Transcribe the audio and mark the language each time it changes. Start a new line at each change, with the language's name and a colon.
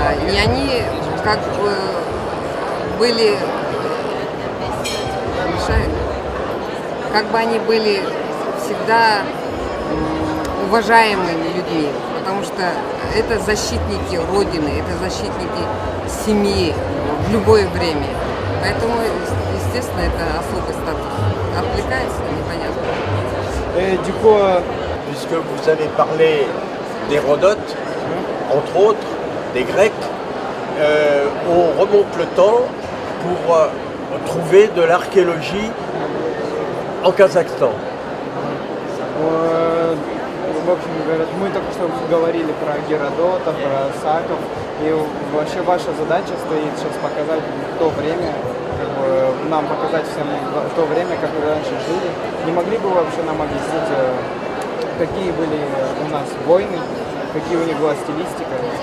Russian: И они как бы были, они были всегда уважаемыми людьми, потому что это защитники Родины, это защитники семьи в любое время. Поэтому, естественно, это особый статус. Отвлекается, непонятно.
French: Du coup, Puisque vous avez parlé d'Hérodote, entre autres, des Grecs, on remonte le temps pour trouver de l'archéologie en Kazakhstan.
Russian: В общем, говорят, мы только что говорили про Геродота, про Саков, и вообще ваша задача стоит сейчас показать то время, нам показать всем то время, как вы раньше жили. Не могли бы вы вообще нам объяснить, какие были у нас войны, какие у них была стилистика?